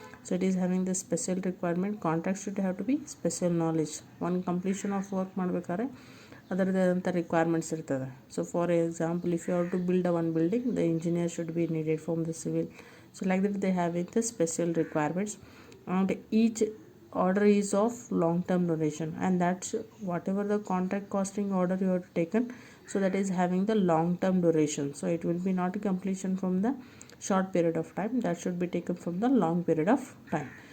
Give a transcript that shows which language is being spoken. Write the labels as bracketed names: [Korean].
[English] So it is having the special requirement. Contract should have to be special knowledge. One completion of work [Kannada] ಮಾಡಬೇಕಾದ್ರೆ ಅದರದೇ ಆದಂಥ requirements ಇರ್ತದೆ. [English] So for example, if you have to build one building, the engineer should be needed from the civil. So like that they have in the special requirements, and each order is of long term duration, and that's whatever the contract costing order you have taken, so that is having the long term duration. So it will be not a completion from the short period of time, that should be taken from the long period of time.